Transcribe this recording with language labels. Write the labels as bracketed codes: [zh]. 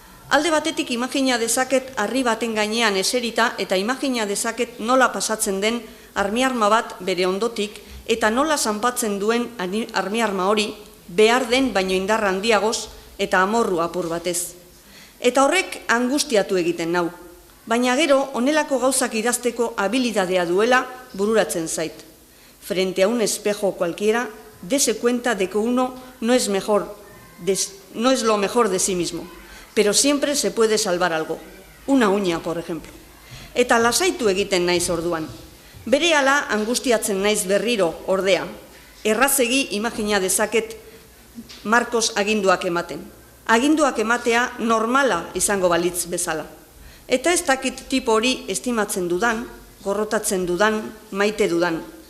[eu] Alde batetik imagina dezaket harri baten gainean eserita eta imagina dezaket nola pasatzen den armiarma bat bere ondotik eta nola zanpatzen duen armiarma hori behar den baino indar handiagoz eta amorru apur batez. Eta horrek angustiatu egiten nau, baina gero honelako gauzak idazteko habilidadea duela bururatzen zait. [es] Frente a un espejo cualquiera, dese cuenta de que uno no es lo mejor de sí mismo. Pero siempre se puede salvar algo, una uña, por ejemplo. [eu] Eta lasaitu egiten naiz orduan. Berehala angustiatzen naiz berriro ordea. Errazegi imagina dezaket Markos aginduak ematen. Aginduak ematea normala izango balitz bezala. Eta ez dakit tipo hori estimatzen dudan, gorrotatzen dudan, maite dudan.